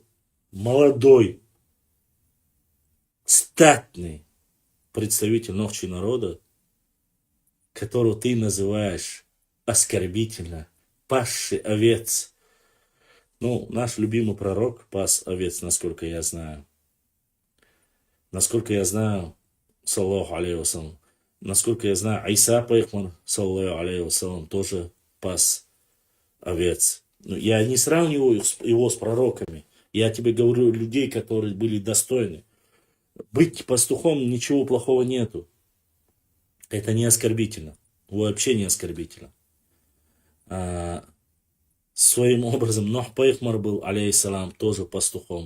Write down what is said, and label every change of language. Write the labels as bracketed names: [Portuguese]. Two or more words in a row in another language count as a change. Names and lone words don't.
[Russian] Молодой, статный представитель Нохчи народа, которого ты называешь оскорбительно пасший овец. Ну, наш любимый пророк пас овец, насколько я знаю. Насколько я знаю, [Arabic] صلى الله عليه وسلم. [Russian] Насколько я знаю, Иса Пайхман, [Arabic] صلى الله عليه وسلم, [Russian] тоже пас овец. Ну, я не сравниваю его с пророками. Я тебе говорю людей, которые были достойны. Быть пастухом ничего плохого нету. Это не оскорбительно. Вообще не оскорбительно. А, своим образом, Нух Пайхмар был, алейхиссалам, тоже пастухом.